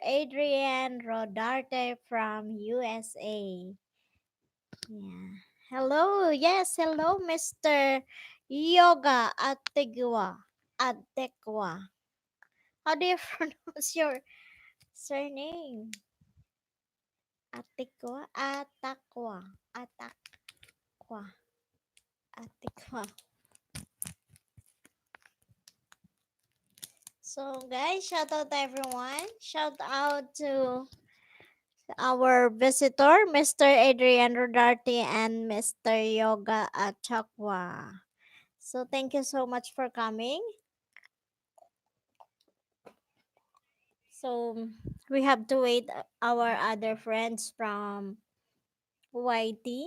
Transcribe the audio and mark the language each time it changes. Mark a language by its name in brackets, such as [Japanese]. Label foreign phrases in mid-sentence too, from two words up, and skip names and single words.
[English] Adrian Rodarte from USA. Yeah. Hello. Yes, hello, Mr. Yoga Ategua. Atekwa. How do you pronounce your surname? Atekwa? Atakwa. Atakwa. Atekwa. So, guys, shout out to everyone. Shout out to our visitor, Mr. Adrian Rodarte and Mr. Yoga Achakwa. So, thank you so much for coming. So, we have to wait our other friends from YT.